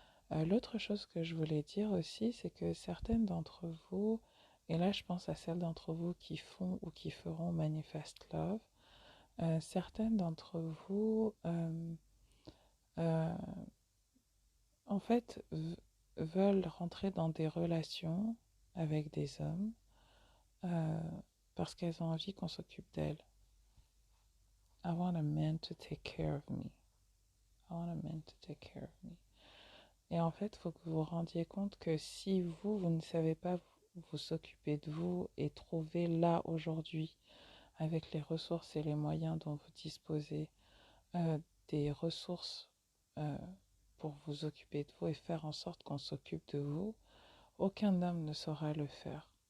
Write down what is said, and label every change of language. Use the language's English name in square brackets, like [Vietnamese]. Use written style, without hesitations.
[French] L'autre chose que je voulais dire aussi, c'est que certaines d'entre vous, et là je pense à celles d'entre vous qui font ou qui feront Manifest Love, certaines d'entre vous, euh, en fait, veulent rentrer dans des relations avec des hommes euh, parce qu'elles ont envie qu'on s'occupe d'elles. [English] I want a man to take care of me. I want a man to take care of me. [French] Et en fait, il faut que vous vous rendiez compte que si vous ne savez pas vous occuper de vous et trouver là aujourd'hui, avec les ressources et les moyens dont vous disposez, euh, des ressources euh, pour vous occuper de vous et faire en sorte qu'on s'occupe de vous, aucun homme ne saura le faire.